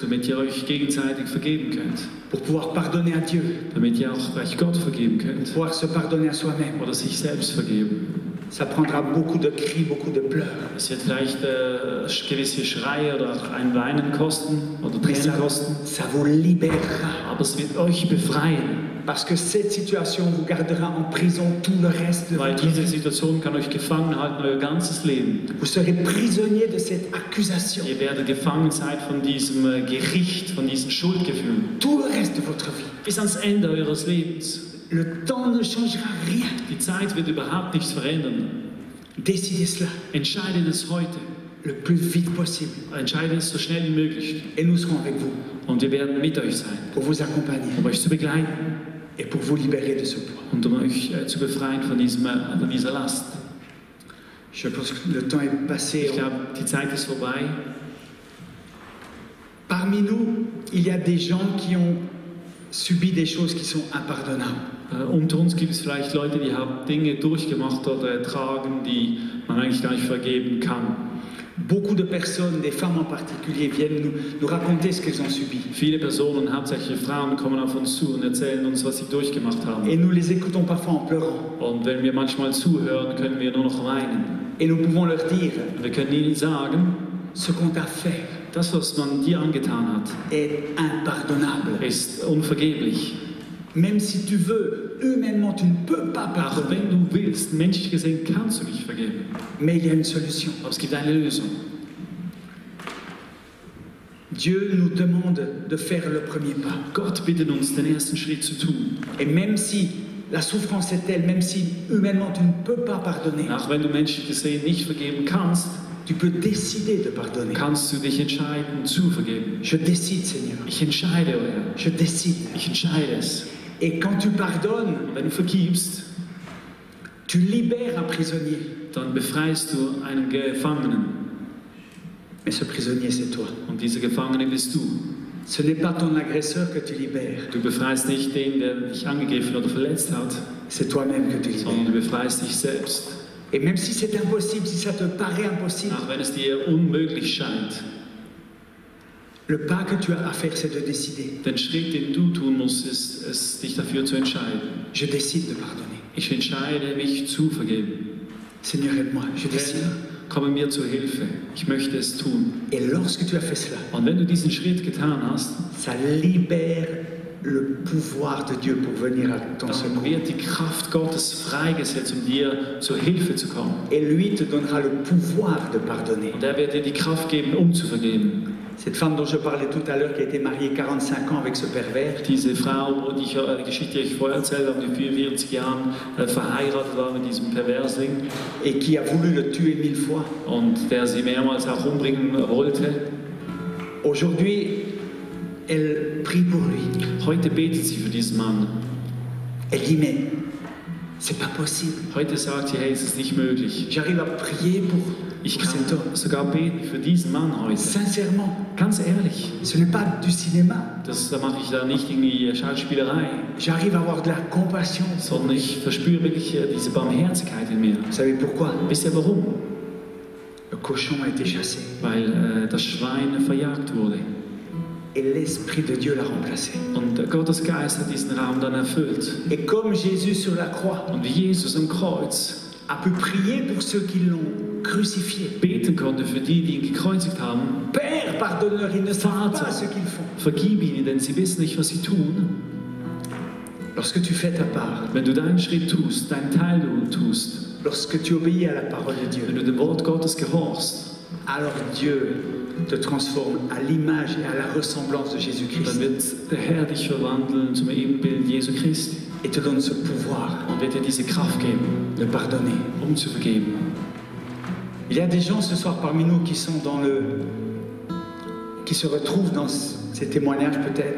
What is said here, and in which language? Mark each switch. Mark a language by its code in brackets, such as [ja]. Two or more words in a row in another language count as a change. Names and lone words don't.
[de] Damit ihr euch gegenseitig vergeben könnt. [fr] Pour pouvoir pardonner à Dieu. [de] Damit ihr auch gleich Gott vergeben könnt. [fr] Pour pouvoir se pardonner à soi-même. [de] Oder sich selbst vergeben. [fr] Ça prendra beaucoup de cris, beaucoup de pleurs. [de] Es wird vielleicht gewisse Schreie oder auch ein Weinen kosten oder [fr] Mais [de] Tränen kosten. [fr] ça vous libérera. [de] Aber es wird euch befreien. [fr] Parce que cette situation vous gardera en prison tout le reste de [de] Weil [fr] votre [de] diese [fr] vie. [de] Situation kann euch gefangen halten, euer ganzes Leben. [fr] Vous serez prisonnier de cette accusation [de] Ihr werdet gefangen sein von diesem Gericht, von diesen Schuldgefühlen. [fr] tout le reste de votre vie. [de] Bis ans Ende eures Lebens. [fr] Le temps ne changera rien. [de] Die Zeit wird überhaupt nichts verändern. [fr] Décidez cela [de] Entscheidet es heute. [fr] le plus vite possible. [de] Entscheidet es so schnell wie möglich. [fr] Et nous serons avec vous [de] Und wir werden mit euch sein, [fr] pour vous accompagner [de] um euch zu begleiten [fr] et pour vous libérer de ce poids. [de] und um euch zu befreien von dieser Last. [fr] Je pense que le temps est passé. [de] Ich glaube, die Zeit ist vorbei. [fr] Parmi nous, il y a des gens qui ont subi des choses qui sont impardonnables. [de] Unter uns gibt es vielleicht Leute, die haben Dinge durchgemacht oder ertragen, die man eigentlich gar nicht vergeben kann. [fr] Beaucoup de personnes, des femmes en particulier, viennent nous raconter ce qu'elles ont subi. [de] Viele Personen, hauptsächlich Frauen, kommen auf uns zu und erzählen uns, was sie durchgemacht haben. [fr] Et nous les écoutons parfois en pleurant. [de] Und wenn wir manchmal zuhören, können wir nur noch weinen. [fr] Et nous pouvons leur dire, [de] Wir können ihnen sagen, [fr] ce qu'on t'a fait [de] das, was man dir angetan hat, [fr] est impardonnable. [de] ist unvergeblich. [fr] Même si tu veux, humainement, tu ne peux pas [de] Auch [fr] pardonner. [de] wenn du willst, menschlich gesehen, kannst du nicht vergeben. [fr] Mais il y a une solution. [de] Aber es gibt eine Lösung. [fr] Dieu nous demande de faire le premier pas. [de] Gott bittet uns, den ersten Schritt zu tun. [fr] Et même si la souffrance est telle, même si humainement tu ne peux pas pardonner, [de] Auch wenn du menschlich gesehen nicht vergeben kannst, [fr] tu peux décider de pardonner. [de] kannst du dich entscheiden, zu vergeben. [fr] Je décide, Seigneur. [de] Ich entscheide, o Herr. [fr] Je décide. [de] Ich entscheide es. [fr] Et quand tu pardonnes, [de] Und wenn du vergibst, [fr] tu libères un prisonnier. [de] dann befreist du einen Gefangenen. [fr] Mais ce prisonnier, c'est toi. [de] Und dieser Gefangene bist du. [fr] Ce n'est pas ton agresseur que tu libères, [de] Du befreist nicht den, der dich angegriffen oder verletzt hat, [fr] c'est toi-même que tu [de] sondern [fr] libères. [de] du befreist dich selbst. [fr] Et même si c'est impossible, si ça te paraît impossible, [de] Auch wenn es dir unmöglich scheint. [fr] le pas que tu as à faire, c'est de décider. [de] Den Schritt, den du tun musst, ist es, dich dafür zu entscheiden. [fr] Je décide de pardonner. [de] Ich entscheide mich zu vergeben. [fr] Seigneur, aide-moi. Je décide. [de] Herr, komme mir zur Hilfe. Ich möchte es tun. [fr] Et lorsque tu as fait cela, [de] Und wenn du diesen Schritt getan hast, [fr] ça libère le pouvoir de Dieu pour venir à ton [de] dann [fr] secours. [de] wird die Kraft Gottes freigesetzt, um dir zur Hilfe zu kommen. [fr] Et lui te donnera le pouvoir de pardonner. [de] Und er wird dir die Kraft geben, um zu vergeben. [fr] Cette femme dont je parlais tout à l'heure, qui a été mariée 45 ans avec ce pervers, [de] Diese Frau, die Geschichte, die ich vorher erzählt habe, die 44 Jahren verheiratet war mit diesem Perversling [fr] et qui a voulu le tuer 1000 fois, [de] und der sie mehrmals auch umbringen wollte. [fr] aujourd'hui, elle prie pour lui. [de] Heute betet sie für diesen Mann. [fr] Elle dit, mais c'est pas possible. [de] Heute sagt sie, hey, es ist nicht möglich. [fr] J'arrive à prier pour [de] Ich [fr] cet [de] kann [fr] homme. [de] sogar beten für diesen Mann heute. [fr] Sincèrement, [de] Ganz ehrlich, [fr] ce n'est pas du cinéma. [de] da mache ich da nicht irgendwie Schauspielerei, [fr] J'arrive à avoir de la compassion. [de] sondern ich verspüre wirklich diese Barmherzigkeit in mir. [fr] Vous savez pourquoi? [de] Wisst ihr warum? [fr] Le cochon a été chassé [de] Weil das Schwein verjagt wurde. [fr] et l'Esprit de Dieu l'a remplacé. [de] Und Gottes Geist hat diesen Raum dann erfüllt. [fr] Et comme Jésus sur la croix [de] Und wie Jesus am Kreuz [fr] a pu prier pour ceux qui l'ont crucifié. [de] beten konnte für die, die ihn gekreuzigt haben, [fr] Père, pardonne-leur, ils ne savent [de] Vater, [fr] pas ce qu'ils font. [de] vergib ihnen, denn sie wissen nicht, was sie tun. [fr] Lorsque tu fais ta part, [de] Wenn du deinen Schritt tust, deinen Teil tust, [fr] lorsque tu obéis à la parole de [de] wenn [fr] Dieu, [de] du dem Wort Gottes gehorchst, [fr] alors Dieu te transforme à l'image et à la ressemblance de [de] dann [fr] Jésus-Christ [de] wird der Herr dich verwandeln zum Ebenbild Jesu Christi [fr] et te donne ce pouvoir [de] und wird dir diese Kraft geben, [fr] de pardonner. [de] um zu vergeben. [fr] Il y a des gens ce soir parmi nous qui sont qui se retrouvent dans ces témoignages peut-être,